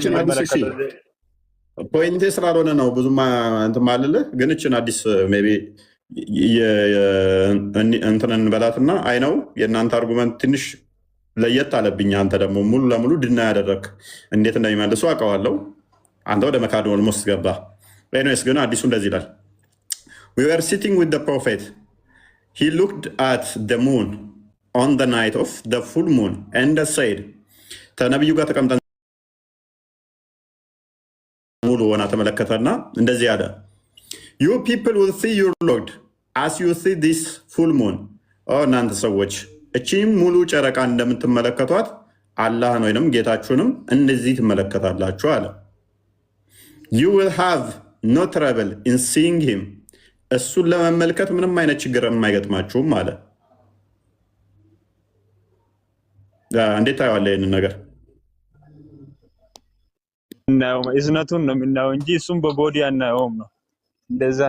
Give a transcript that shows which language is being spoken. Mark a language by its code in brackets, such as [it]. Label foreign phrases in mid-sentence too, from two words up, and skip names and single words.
[am] ፖይንቴ ስላልሆነ ነው ብዙም እንትን ማልልህ፣ ግን እችን አዲስ [en] may be [am] እንትን እንበላትና አይ ነው የእናንተ አርጉመንት ትንሽ ለየት አለብኝ። አንተ ደግሞ ሙሉ ለሙሉ ድና ያደረግ እንዴት እንደሚመልሱ አውቀዋለሁ። አንተ ወደ መካድ ኦልሞስት ገባ። ኤኒዌይስ ግን አዲሱ እንደዚህ ይላል [en] we were sitting with the prophet he looked at the moon on the night of the full moon and said [am] ተነብዩ ጋር ተቀምጠን ሙሉ ሆና ተመለከተና እንደዚህ አለ [en] you people will see your Lord as you see this full moon [am] እናንተ ሰዎች እቺም ሙሉ ጨረቃ እንደምትመለከቷት አላህን ወይንም ጌታችሁንም እንደዚህ ትመለከታላችሁ አለ። [en] you will have no trouble in seeing him [am] እሱን ለመመልከት ምንም አይነት ችግር የማይገጥማችሁም አለ። እንዴት ታየዋለህ ይህንን ነገር? እዝነቱን ነው የምናየው እንጂ እሱም በቦዲ አናየውም ነው። እንደዛ ነው